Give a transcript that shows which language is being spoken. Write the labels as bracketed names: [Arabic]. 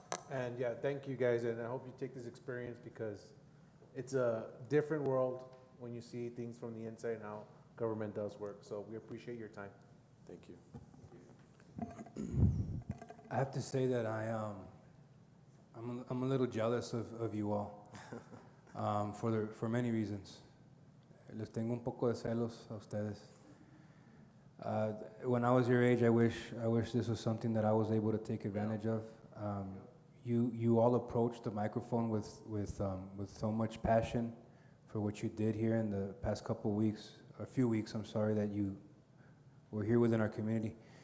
[English] And yeah, thank you guys, and I hope you take this experience because it's a different world when you see things from the inside and how government does work. So we appreciate your time. Thank you. I have to say that I'm a little jealous of you all for many reasons. [Spanish] Les tengo un poco de celos a ustedes. [English] When I was your age, I wish this was something that I was able to take advantage of. You all approached the microphone with so much passion for what you did here in the past couple weeks, a few weeks, I'm sorry, that you were here within our community.